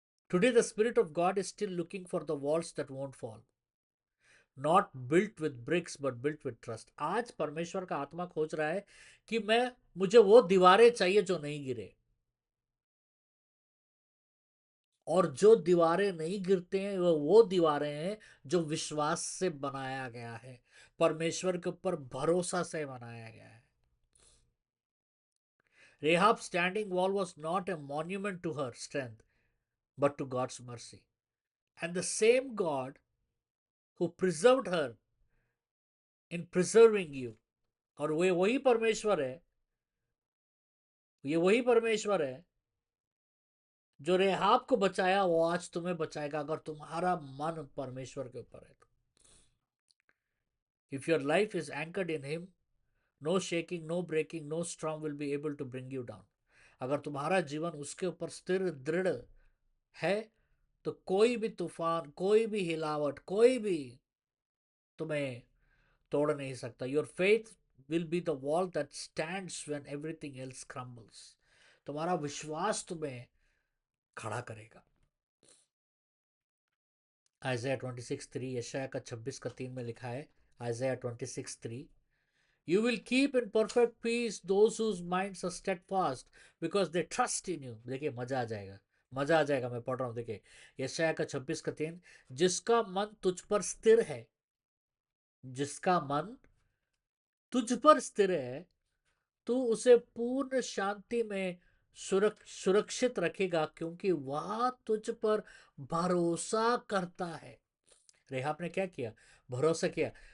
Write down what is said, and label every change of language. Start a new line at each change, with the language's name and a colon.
English: Today the spirit of God is still looking for the walls that won't fall, not built with bricks but built with trust.
Hindi: आज परमेश्वर का आत्मा खोज रहा है कि मुझे वो दीवारें चाहिए जो नहीं गिरे, और जो दीवारें नहीं गिरते हैं वो दीवारें हैं जो विश्वास से बनाया गया है, परमेश्वर के ऊपर भरोसा से बनाया गया है।
English: Rahab's standing wall was not a monument to her strength, but to God's mercy. And the same God who preserved her in preserving you,
Hindi: और वे वही परमेश्वर है, ये वही परमेश्वर है जो रेहाब को बचाया, वो आज तुम्हें बचाएगा अगर तुम्हारा मन परमेश्वर के ऊपर है तो।
English: If your life is anchored in him, no shaking, no breaking, no storm will be able to bring you down.
Hindi: अगर तुम्हारा जीवन उसके ऊपर स्थिर दृढ़ है तो कोई भी तूफान, कोई भी हिलावट, कोई भी तुम्हें तोड़ नहीं सकता.
English: Your faith will be the wall that stands when everything else crumbles.
Hindi: तुम्हारा विश्वास तुम्हें खड़ा करेगा. आइज़ाया 26:3, यशाया का 26:3 में लिखा है.
English: Isaiah 26:3, You will keep in perfect peace those whose minds are steadfast because they trust in you.
Hindi: देखिए मजा आ जाएगा, मजा आ जाएगा. मैं पढ़ रहा हूँ, देखिए यशाया का 26:3, जिसका मन तुझ पर स्थिर है, जिसका मन तुझ पर स्थिर है, तू उसे पूर्ण शांति में सुरक्षित रखेगा क्योंकि वह तुझ पर भरोसा करता है. रेहाब ने क्या किया? भरोसा किया.